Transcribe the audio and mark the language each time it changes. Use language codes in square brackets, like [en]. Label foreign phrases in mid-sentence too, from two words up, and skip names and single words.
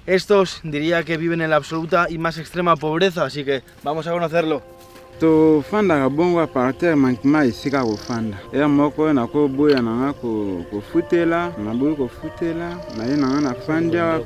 [es] Estos diría que viven en la absoluta y más extrema pobreza, así que vamos a conocerlo. [ln] Tofandaka bongo apartir mankima esika kofanda ya moko na koboya nanga kofutela naboyi kofutela naye nanga na fandi awa